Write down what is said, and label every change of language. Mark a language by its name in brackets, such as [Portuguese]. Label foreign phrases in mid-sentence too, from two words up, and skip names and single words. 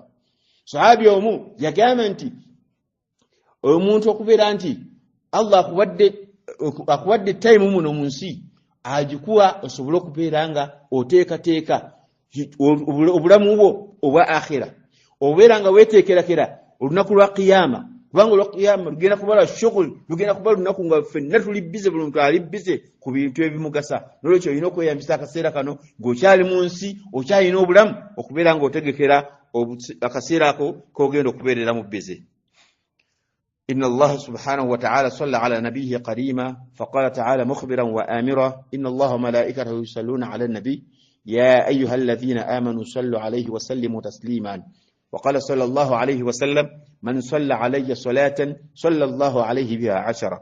[Ganda] Sahabi omu yagamba nti omuntu okubeera nti Allah akuwadde time muno mu nsi agikuwa osobole okubeera nga oteekateeka obulamu bwo obwa akhira, obeera nga weeteekerakera olunaku lwa Qiyyamah, kubanga olwa Qiyyamah lugenda kuba lwa shughuli, lugenda kuba lunaku nga ffenna tuli bize, buli muntu ali bize ku bintu ebimugasa. Nolwekyo olina okweyambisa akaseera kano ng'okyali mu nsi, okyalina obulamu, okubeera ng'otegekera akaseera ako k'ogenda okubeereramu bize. [Arabic] إن الله سبحانه وتعالى صلى على نبيه قريما فقال تعالى مخبرا وآمرا إن الله وملائكته يصلون على النبي يا أيها الذين آمنوا صلوا عليه وسلموا تسليما. وقال صلى الله عليه وسلم من صلى علي صلاة صلى الله عليه بها 10.